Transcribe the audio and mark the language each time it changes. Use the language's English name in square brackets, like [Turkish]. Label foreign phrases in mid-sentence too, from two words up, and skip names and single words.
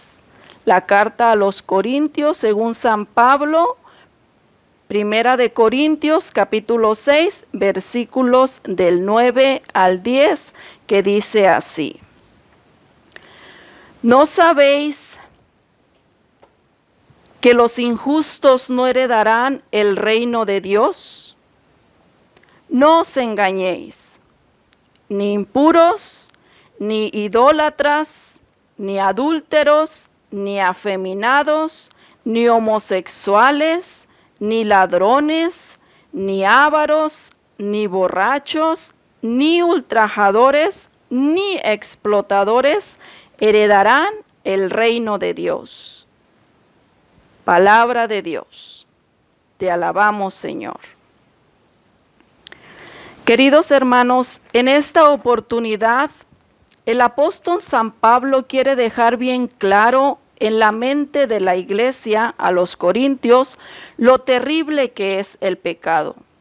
[Spanish] La carta a los Corintios, según San Pablo, Primera de Corintios, capítulo 6, versículos del 9 al 10, que dice así: ¿No sabéis que los injustos no heredarán el reino de Dios? No os engañéis, ni impuros, ni idólatras, ni adúlteros, ni afeminados, ni homosexuales, ni ladrones, ni ávaros, ni borrachos, ni ultrajadores, ni explotadores heredarán el reino de Dios. Palabra de Dios. Te alabamos, Señor. Queridos hermanos, en esta oportunidad, el apóstol San Pablo quiere dejar bien claro en la mente de la iglesia a los corintios lo terrible que es el pecado.